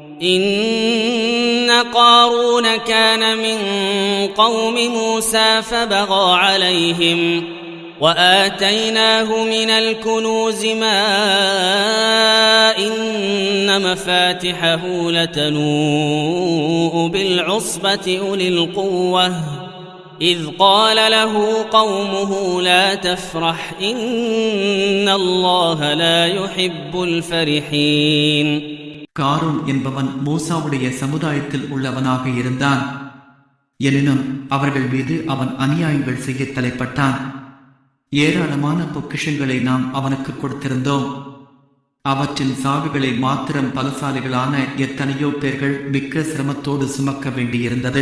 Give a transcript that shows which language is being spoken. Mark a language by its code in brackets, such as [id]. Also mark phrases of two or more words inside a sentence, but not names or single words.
[ar] إن قارون كان من قوم موسى فبغى عليهم وآتيناه من الكنوز ما إن مفاتحه لتنوء بالعصبة أولي القوة إذ قال له قومه لا تفرح إن الله لا يحب الفرحين. [ta] காரூன் என்பவன் மூசாவுடைய சமுதாயத்தில் உள்ளவனாக இருந்தான். எனினும் அவர்கள் மீது அவன் அநியாயங்கள் செய்ய தலைப்பட்டான். ஏராளமான பொக்கிஷங்களை நாம் அவனுக்கு கொடுத்திருந்தோம். அவற்றின் சாவிகளை மாத்திரம் பலசாலிகளான எத்தனையோ பேர்கள் மிக்க சிரமத்தோடு சுமக்க வேண்டியிருந்தது.